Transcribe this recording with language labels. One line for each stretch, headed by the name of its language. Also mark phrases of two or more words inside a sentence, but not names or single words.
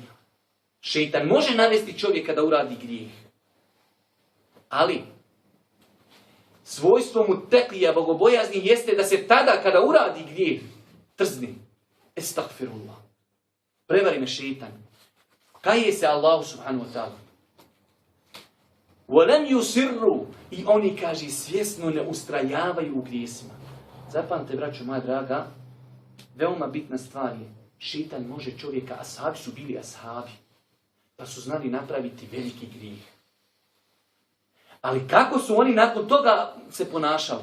Bosnian: Šeitan može navesti čovjeka da uradi grijeh. Ali, svojstvo muteklija bogobojazni jeste da se tada kada uradi grijeh, trzni. Estagfirullah. Prevari me šeitan. Kaje se Allahu
Arabic: سبحانه وتعالى. وَلَمْ يُسِرُّ
Bosnian: I oni, kaže, svjesno ne ustrajavaju u grijesima. Zapamte, braćo moja draga, veoma bitna stvar je, šeitan može čovjeka, ashabi su bili ashabi, pa su znali napraviti veliki grijeh. Ali kako su oni nakon toga se ponašali?